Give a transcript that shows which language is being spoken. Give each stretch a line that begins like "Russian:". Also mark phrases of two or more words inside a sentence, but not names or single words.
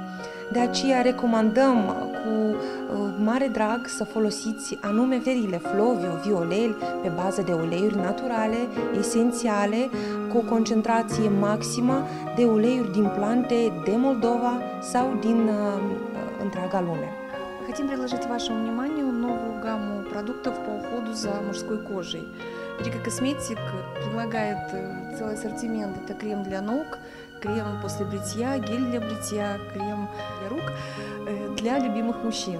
Romanian: De aceea recomandăm cu mare drag să folosiți anume seriile Flovio, Violel pe bază de uleiuri naturale, esențiale, cu o concentrație maximă de uleiuri din plante de Moldova sau din întreaга lume.
Russian: Хотим предложить вашему вниманию новую гамму продуктов по уходу за мужской кожей. Viorica Cosmetic предлагает целый ассортимент. Это крем для ног, крем после бритья, гель для бритья, крем для рук для любимых мужчин.